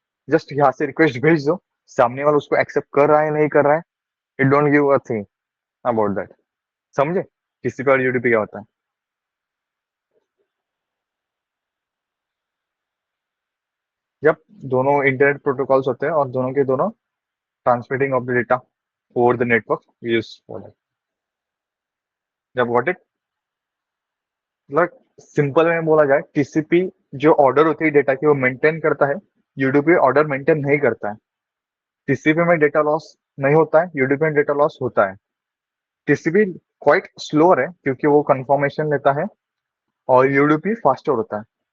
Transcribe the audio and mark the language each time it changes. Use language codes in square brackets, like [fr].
[hi] Just यहाँ से request भेज दो, सामने वाला उसको एक्सेप्ट कर रहा है नहीं कर रहा है, [en] It don't give a thing about that. [hi] समझे टीसीपी और यूडीपी क्या होता है? जब दोनों इंटरनेट प्रोटोकॉल्स होते हैं और दोनों के दोनों [en] Transmitting of the data, over the network we use for that. [hi] जब व्हाट इट मतलब सिंपल में बोला जाए, टीसीपी जो ऑर्डर होती है डेटा की वो मेंटेन करता है, यूडीपी ऑर्डर मेंटेन नहीं करता है। टीसीपी में डेटा लॉस नहीं होता है, यूडीपी में डेटा लॉस होता है। टीसीपी क्वाइट स्लोअर है क्योंकि वो कंफर्मेशन लेता है, और यूडीपी फास्टर होता है।